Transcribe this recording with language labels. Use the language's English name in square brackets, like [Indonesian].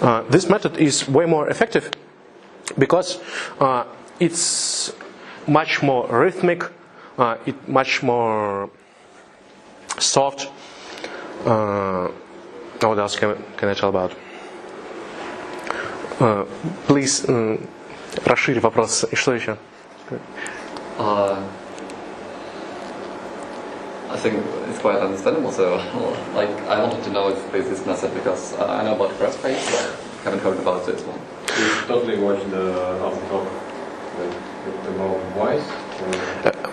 [English] This method is way more effective because it's much more rhythmic, it's much more soft. What else can I tell about? Please, [Russian] расширь вопрос. И что еще? [English] I think it's quite understandable. So, like, I wanted to know if there's this method because I know about crossfade, but I haven't heard about this one. You totally watch the off the top, like about voice.